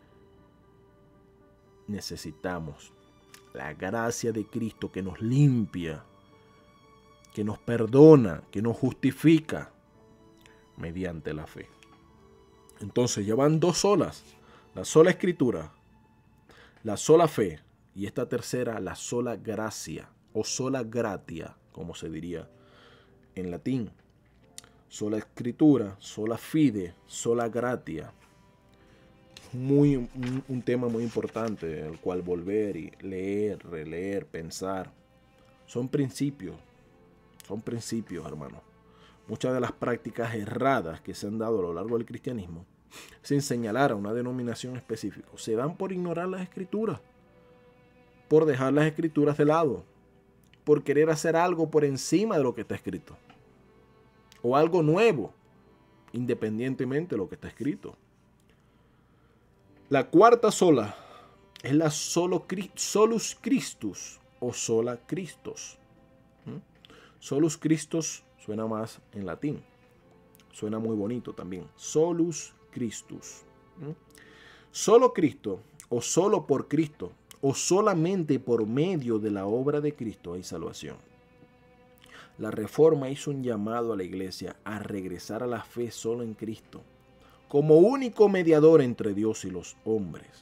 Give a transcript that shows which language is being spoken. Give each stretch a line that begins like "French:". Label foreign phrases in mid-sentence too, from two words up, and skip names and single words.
Spanish: Necesitamos la gracia de Cristo que nos limpia, que nos perdona, que nos justifica mediante la fe. Entonces ya van dos solas, la sola escritura, la sola fe y esta tercera, la sola gracia o
Latin: sola gratia,
Spanish: como se diría en latín. Sola escritura,
Latin: sola fide, sola gratia.
Spanish: Un tema muy importante al cual volver y leer, releer, pensar. Son principios, hermano. Muchas de las prácticas erradas que se han dado a lo largo del cristianismo, sin señalar a una denominación específica, se dan por ignorar las escrituras, por dejar las escrituras de lado, por querer hacer algo por encima de lo que está escrito, o algo nuevo, independientemente de lo que está escrito. La cuarta sola es la
Latin: solus Christus
Spanish: o sola Christos.
Latin: Solus Christus
Spanish: suena más en latín. Suena muy bonito también.
Latin: Solus Christus.
Spanish: Solo Cristo o solo por Cristo o solamente por medio de la obra de Cristo hay salvación. La Reforma hizo un llamado a la iglesia a regresar a la fe solo en Cristo, como único mediador entre Dios y los hombres.